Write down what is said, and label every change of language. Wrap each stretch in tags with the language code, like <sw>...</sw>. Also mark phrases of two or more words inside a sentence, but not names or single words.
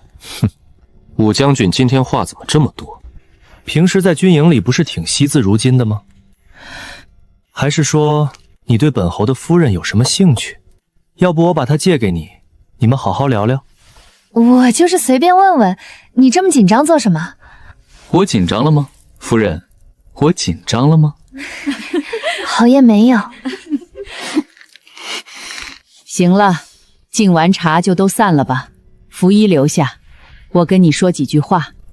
<zh>哼，武將軍今天話怎麼這麼多？平時在軍營裡不是挺惜字如金的嗎？還是說你對本侯的夫人有什麼興趣？要不我把她借給你，你們好好聊聊。我就是隨便問問，你這麼緊張做什麼？我緊張了嗎？夫人，我緊張了嗎？侯爺沒有。行了，敬完茶就都散了吧。福一留下，我跟你說幾句話。</zh>